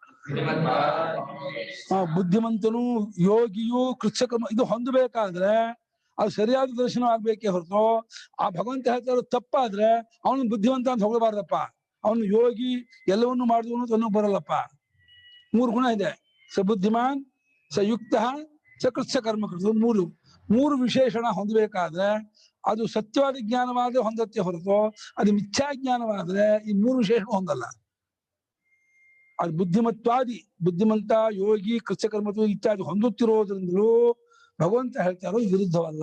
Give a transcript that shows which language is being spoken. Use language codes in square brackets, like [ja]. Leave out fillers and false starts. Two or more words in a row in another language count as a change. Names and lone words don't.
[kn] ಬುದ್ಧಿಮಂತನು, ಯೋಗಿಯು, ಕೃಚ್ಛಕರ್ಮ ಇದು ಹೊಂದಬೇಕಾದ್ರೆ ಅದು ಸರಿಯಾದ ದರ್ಶನ ಆಗ್ಬೇಕೇ ಹೊರತು ಆ ಭಗವಂತ ಹೇಳ್ತಾ ಇರೋದು ತಪ್ಪಾದ್ರೆ ಅವನು ಬುದ್ಧಿವಂತ ಅಂತ ಹೊಗಳಬಾರ್ದಪ್ಪ. ಅವನು ಯೋಗಿ, ಎಲ್ಲವನ್ನೂ ಮಾಡಿದವನು ಅನ್ನೋದು ಬರಲ್ಲಪ್ಪ. 3 ಗುಣ ಇದೆ: [sa] ಸ ಬುದ್ಧಿಮಾನ್, ಸ ಯುಕ್ತ, ಸ ಕೃಚ್ಛ ಕರ್ಮಕೃತ. [kn] 3 ವಿಶೇಷಣ ಹೊಂದಬೇಕಾದ್ರೆ ಅದು ಸತ್ಯವಾದ ಜ್ಞಾನವಾದ್ರೆ ಹೊಂದತ್ತೆ ಹೊರತು ಅದು ಮಿಥ್ಯಾ ಜ್ಞಾನವಾದ್ರೆ ಈ 3 ವಿಶೇಷಣ ಹೊಂದಲ್ಲ. ಅದು ಬುದ್ಧಿಮಂತ, ಯೋಗಿ, ಕೃಚ್ಛಕರ್ಮತು ಇತ್ಯಾದಿ ಹೊಂದುತ್ತಿರೋದ್ರಿಂದಲೂ ಭಗವಂತ ಹೇಳ್ತಾ ಇರೋದು ವಿರುದ್ಧವಲ್ಲ.